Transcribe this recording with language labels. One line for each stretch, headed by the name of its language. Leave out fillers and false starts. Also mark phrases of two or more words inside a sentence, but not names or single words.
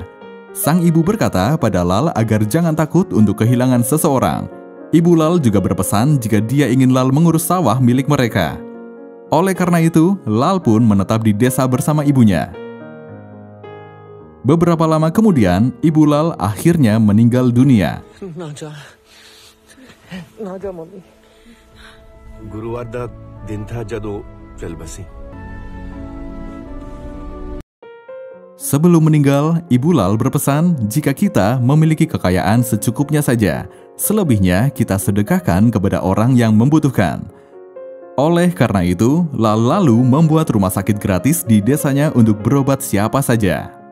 Indonesian: Sang ibu berkata pada Lal agar jangan takut untuk kehilangan seseorang. Ibu Lal juga berpesan jika dia ingin Lal mengurus sawah milik mereka. Oleh karena itu, Lal pun menetap di desa bersama ibunya. Beberapa lama kemudian, ibu Lal akhirnya meninggal dunia.
Punjabi: ਗੁਰੂਵਾਰ ਦਾ ਦਿਨ ਥਾ ਜਦੋਂ ਚਲ ਬਸੀ।
Indonesian: Sebelum meninggal, Ibu Lal berpesan jika kita memiliki kekayaan secukupnya saja, selebihnya kita sedekahkan kepada orang yang membutuhkan. Oleh karena itu, Lal lalu membuat rumah sakit gratis di desanya untuk berobat siapa saja.